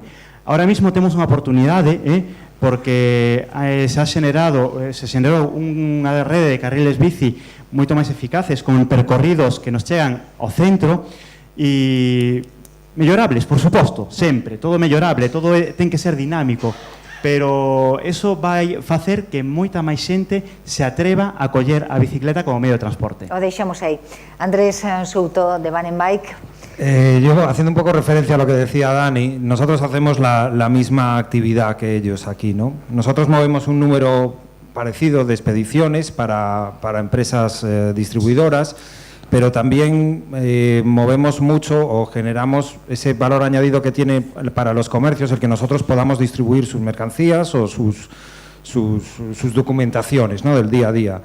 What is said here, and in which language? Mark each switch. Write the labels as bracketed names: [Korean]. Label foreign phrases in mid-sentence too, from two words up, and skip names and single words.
[Spanish] Ahora mismo [Galician] temos unha oportunidade, porque se xenerou unha rede de carriles bici moito máis eficaces, con percorridos que nos chegan ao centro e mellorables, por suposto, sempre, todo mellorable, todo ten que ser dinámico, pero eso vai facer que moita máis xente se atreva a coller a bicicleta como medio de transporte. O deixamos aí. Andrés Souto, de Banenbike. [Spanish] Yo, haciendo un poco referencia a lo que decía Dani, nosotros hacemos la misma actividad que ellos aquí, ¿no? Nosotros movemos un número parecido de expediciones para empresas distribuidoras, pero también movemos mucho o generamos ese valor añadido que tiene para los comercios el que nosotros podamos distribuir sus mercancías o sus documentaciones, ¿no?, del día a día.